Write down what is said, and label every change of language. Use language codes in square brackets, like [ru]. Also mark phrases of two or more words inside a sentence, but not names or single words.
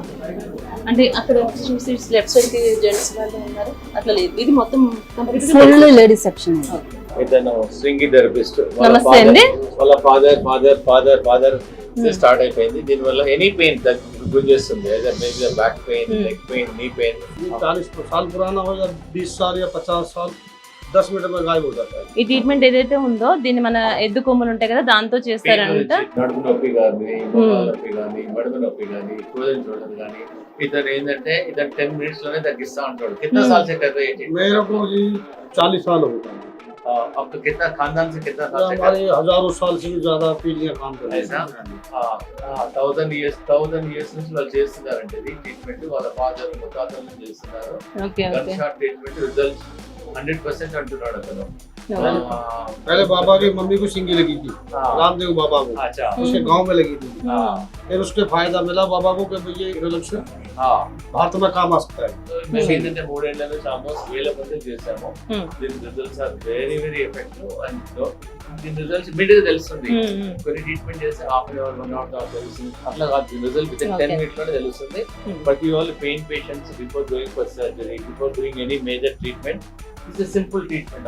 [te] అంటే అక్కడ చూసి లెఫ్ట్ సైడ్ కి జెంట్స్ వాళ్ళు ఉన్నారు, అట్లా లేదు. ఇది మొత్తం ఫుల్ లేడీస్ సెక్షన్. ఇతను స్వింగి థెరపిస్ట్. నమస్తే అండి. వాళ్ళ ఫాదర్ స్టార్ట్ అయిపోయింది. దీనివల్ల [en] any pain [te] గుంజేస్తుంది. [en] back pain, leg pain, knee pain. [hi] 40 साल पुराना हो या 20 साल या 50 साल 10 मिनट में गायब हो जाता है. [te] ఈ ట్రీట్మెంట్ ఏదైతే ఉందో దీన్ని మన ఎద్దు కొమ్ములు ఉంటాయి కదా, దాంతో చేస్తారంట. నడుము నొప్పి కానీ, నొప్పి కానీ, మడుము నొప్పి కానీ, [en] frozen shoulder [te] కానీ. ఇతను ఏంటంటే 10 minutes లోనే తగ్గిస్తా ఉంటాడు. [hi] कितना साल से कर रहे हैं? मेरे को जी 40 साल हो गए. आपका कितना खानदान से कितना साल से? हमारे हजारों साल से भी ज्यादा पीढ़ियां काम कर रही हैं. [te] 1000 years నుంచి వాళ్ళు చేస్తున్నారంటే ఇది ట్రీట్మెంట్. వాళ్ళ ఫాదర్, ముత్తాతల నుంచి చేస్తున్నారు. [en] gun shot treatment results [te] 100% అంటున్నాడు అతను. [hi] पहले बाबा की मम्मी को सिंगी लगी थी, रामदेव बाबा को. अच्छा. उसके गांव में लगी थी. फिर उसके फायदा मिला बाबा को कि ये रिजल्ट भारत में काम आ सकता है. [te] మేము ఏంటంటే 3 ఏళ్ల నుంచి ఆల్మోస్ట్ 1000 మంది చేసాము. [en] దీని results are very effective. [te] అండ్ దీని రిజల్ట్స్ ఇమీడియట్ గా తెలుస్తుంది. కొన్ని ట్రీట్మెంట్ చేస్తే [en] half an hour, [te] 1 hour తెలుస్తుంది. అట్లా కాదు, దీని [en] result with [te] 10 minutes లోనే తెలుస్తుంది. ప్రతి వాళ్ళు [en] pain patients before going for surgery, before doing any major treatment, it's simple treatment.